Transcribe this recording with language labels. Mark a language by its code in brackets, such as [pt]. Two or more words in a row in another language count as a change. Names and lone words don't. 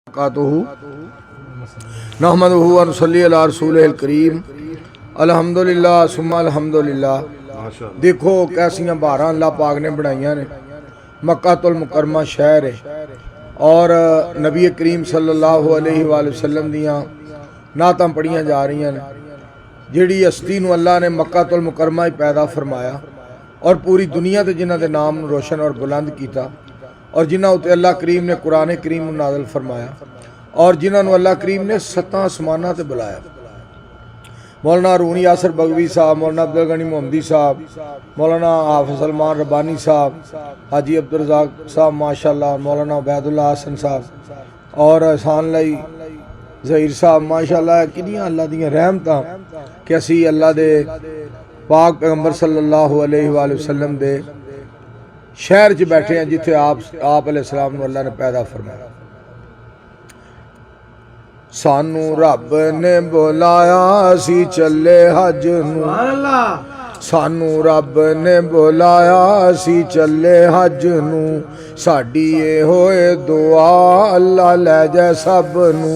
[ar] نحمده ونصلي على رسوله الكريم. الحمد لله ثم الحمد لله. [pa] ویکھو کیسیاں بہاراں اللہ پاک نے بنائیاں نے. مکۃ المکرمہ شہر ہے اور نبی کریم [ar] صلى الله عليه وسلم [pa] دیاں نعتاں پڑھیاں جا رہیاں نے. جیہڑی ہستی نوں اللہ نے مکۃ المکرمہ ہی پیدا فرمایا اور پوری دنیا تے جنہاں دے ناں نوں روشن اور بلند کیتا اور جنہاں اتے اللہ کریم نے قرآن کریم نازل فرمایا اور جنہاں نوں اللہ کریم نے ستاں آسماناں تے بلایا. مولانا رونی یاسر بغوی صاحب، مولانا عبدالغنی محمدی صاحب، مولانا حافظ سلمان ربانی صاحب، حاجی عبدالرزاق صاحب ماشاءاللہ، مولانا عبیداللہ حسن صاحب اور احسان الٰہی ظہیر صاحب ماشاءاللہ. کنیاں اللہ دیاں رحمتاں کہ اسیں اللہ دے پاک پیغمبر [ar] صلى الله عليه وسلم [pa] دے شہر چ بیٹھے ہاں جتھے آپ علیہ السلام نوں اللہ نے پیدا فرمایا. سانوں رب نے بلایا سی چلے حج نوں، سانوں رب نے بلایا سی چلے حج نوں، ساڈی اے ہوئے دعا اللہ لے جائے سب نوں.